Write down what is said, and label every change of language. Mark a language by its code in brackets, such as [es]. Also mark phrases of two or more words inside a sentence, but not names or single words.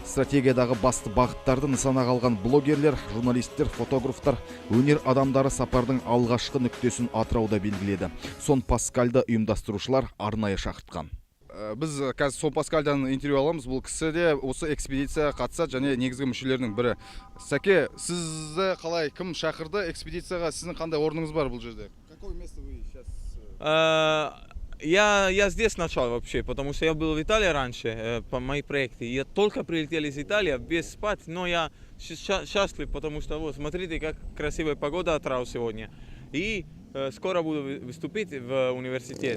[kk] Стратегиядағы басты бағыттарды нысанаға алған блогерлер, журналистер, фотографтар, өнер адамдары сапардың алғашқы нүктесін Атырауда белгіледі. Сон Паскальды ұйымдастырушылар арнайы шақыртқан. Біз қазір Сон Паскальдан интервью аламыз. Бұл кісі де осы экспедицияға қатысады және негізгі мүшелерінің бірі. Сәке, сізді қалай, кім шақырды экспедицияға? Сіздің қандай орныңыз бар бұл жерде? [ru] Какое место вы сейчас? Я здесь начал вообще, потому что я был в Италии раньше, по мои проекты. Я только прилетел из Италии, без спать, но я счастлив, потому что вот, смотрите, как красивая погода Атырау сегодня. И скоро буду выступить в университет.